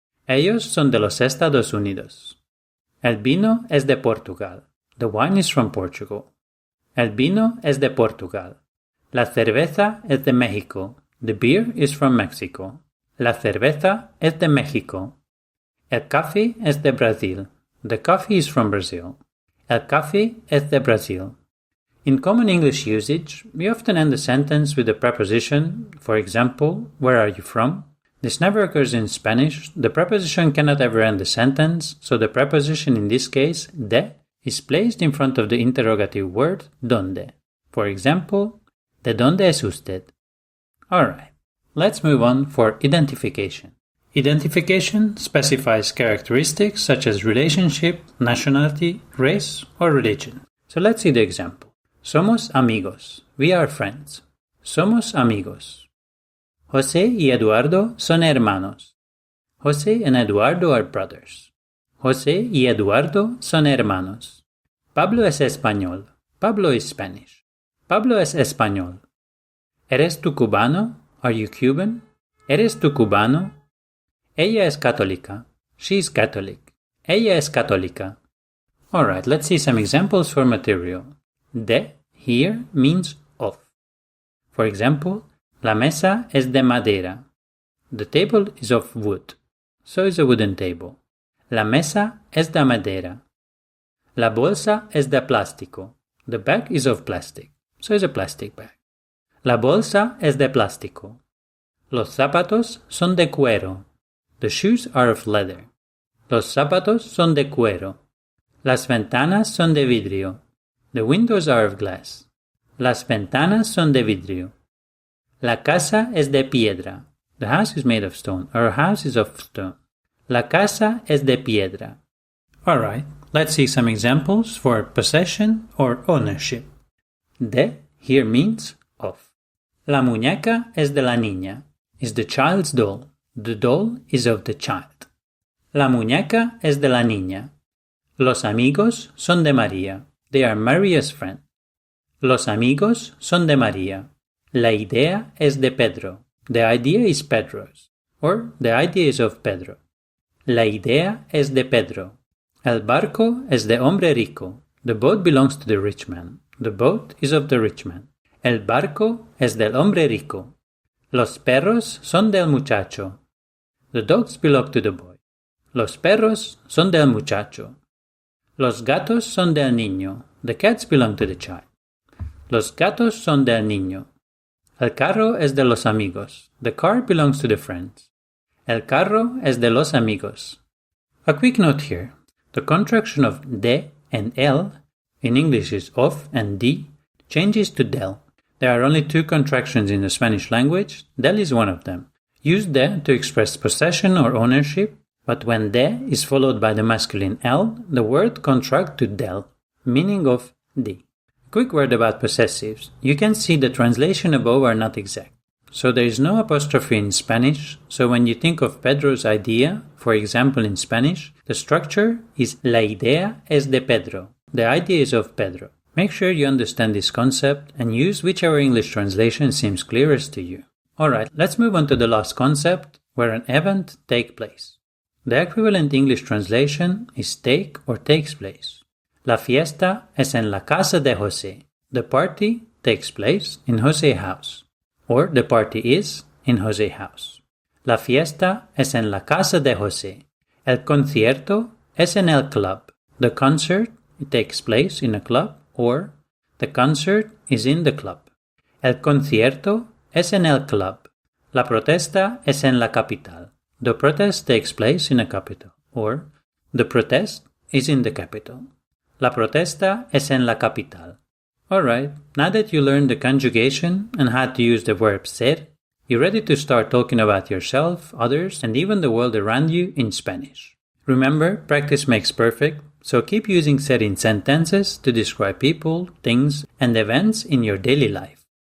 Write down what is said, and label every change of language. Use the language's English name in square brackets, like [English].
[Spanish] Ellos son de los Estados Unidos. El vino es de Portugal. [English] The wine is from Portugal. [Spanish] El vino es de Portugal. La cerveza es de México. [English] The beer is from Mexico. [Spanish] La cerveza es de México. El café es de Brasil. [English] The coffee is from Brazil. [Spanish] El café es de Brasil. [English] In common English usage, we often end a sentence with a preposition, for example, where are you from? This never occurs in Spanish. The preposition cannot ever end the sentence, so the preposition in this case, de, is placed in front of the interrogative word donde. For example, [Spanish] ¿de dónde es usted? [English] Alright, let's move on for identification. Identification specifies characteristics such as relationship, nationality, race, or religion. So let's see the example. [Spanish] Somos amigos. [English] We are friends. [Spanish] Somos amigos. José y Eduardo son hermanos. [English] José and Eduardo are brothers. [Spanish] José y Eduardo son hermanos. Pablo es español. [English] Pablo is Spanish. [Spanish] Pablo es español. ¿Eres tú cubano? [English] Are you Cuban? [Spanish] ¿Eres tú cubano? Ella es católica. [English] She is Catholic. [Spanish] Ella es católica. [English] Alright, let's see some examples for material. De here means of. For example, [Spanish] la mesa es de madera. [English] The table is of wood. So is a wooden table. [Spanish] La mesa es de madera. La bolsa es de plástico. [English] The bag is of plastic. So is a plastic bag. [Spanish] La bolsa es de plástico. Los zapatos son de cuero. [English] The shoes are of leather. [Spanish] Los zapatos son de cuero. Las ventanas son de vidrio. [English] The windows are of glass. [Spanish] Las ventanas son de vidrio. La casa es de piedra. [English] The house is made of stone. Our house is of stone. [Spanish] La casa es de piedra. [English] Alright, let's see some examples for possession or ownership. De here means of. [Spanish] La muñeca es de la niña. [English] Is the child's doll. The doll is of the child. [Spanish] La muñeca es de la niña. Los amigos son de María. [English] They are Maria's friend. [Spanish] Los amigos son de María. La idea es de Pedro. [English] The idea is Pedro's. Or the idea is of Pedro. [Spanish] La idea es de Pedro. El barco es de hombre rico. [English] The boat belongs to the rich man. The boat is of the rich man. [Spanish] El barco es del hombre rico. Los perros son del muchacho. [English] The dogs belong to the boy. [Spanish] Los perros son del muchacho. Los gatos son del niño. [English] The cats belong to the child. [Spanish] Los gatos son del niño. El carro es de los amigos. [English] The car belongs to the friends. [Spanish] El carro es de los amigos. [English] A quick note here. The contraction of de and el, in English is of and di, changes to del. There are only two contractions in the Spanish language. Del is one of them. Use de to express possession or ownership, but when de is followed by the masculine el, the word contracts to del, meaning of di. Quick word about possessives. You can see the translation above are not exact. So there is no apostrophe in Spanish, so when you think of Pedro's idea, for example in Spanish, the structure is [Spanish] la idea es de Pedro. [English] The idea is of Pedro. Make sure you understand this concept and use whichever English translation seems clearest to you. Alright, let's move on to the last concept, where an event takes place. The equivalent English translation is take or takes place. [Spanish] La fiesta es en la casa de José. [English] The party takes place in José's house. Or the party is in José's house. [Spanish] La fiesta es en la casa de José. El concierto es en el club. [English] The concert takes place in a club, or the concert is in the club. [Spanish] El concierto es en el club. La protesta es en la capital. [English] The protest takes place in a capital, or the protest is in the capital. [Spanish] La protesta es en la capital. [English] Alright, now that you learned the conjugation and how to use the verb ser, you're ready to start talking about yourself, others, and even the world around you in Spanish. Remember, practice makes perfect, so keep using ser in sentences to describe people, things, and events in your daily life.